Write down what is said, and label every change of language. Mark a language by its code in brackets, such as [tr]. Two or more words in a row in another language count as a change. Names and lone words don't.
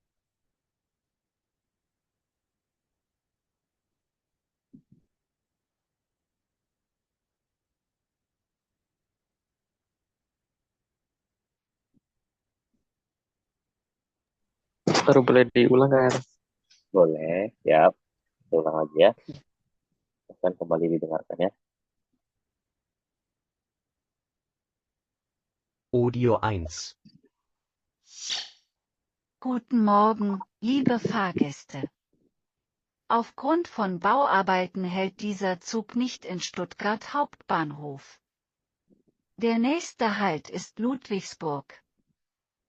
[id] Baru boleh diulang kan? Boleh, siap. Ulang lagi, ya. Akan kembali didengarkan, ya. Audio 1. [de] Guten Morgen, liebe Fahrgäste. Aufgrund von Bauarbeiten hält dieser Zug nicht in Stuttgart Hauptbahnhof. Der nächste Halt ist Ludwigsburg.